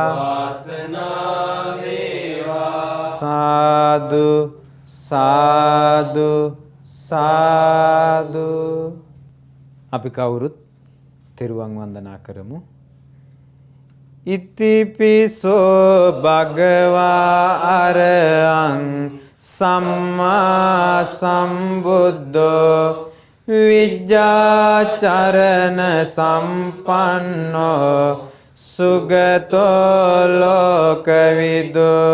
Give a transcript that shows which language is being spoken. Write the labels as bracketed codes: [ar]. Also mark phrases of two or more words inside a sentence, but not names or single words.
[si] වාසනාව වේවා. සාදු සාදු සාදු. අපි කවුරුත් තෙරුවන් වන්දනා කරමු. [pi] ඉතිපිසෝ භගවා අරහං සම්මා සම්බුද්ධෝ විජ්ජාචරණ සම්පන්නෝ සුගතෝ ලෝකවිදු